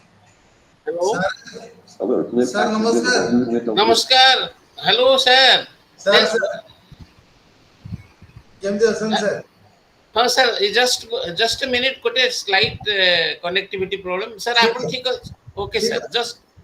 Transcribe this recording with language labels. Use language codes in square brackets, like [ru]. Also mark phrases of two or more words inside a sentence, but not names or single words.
[en] Hello? Alert, lift Sir, action namaskar. visible. Use window. Namaskar. Hello, sir. Sir, Yes. [gu] sir. કેમ છો સર? [en] Sir, just a minute. Got a slight connectivity problem. Sir, Yes, [or] ଆପଣ [en] sir. [or] ଠିକ ଅଛି? [en] Okay, Yes, sir. sir. Just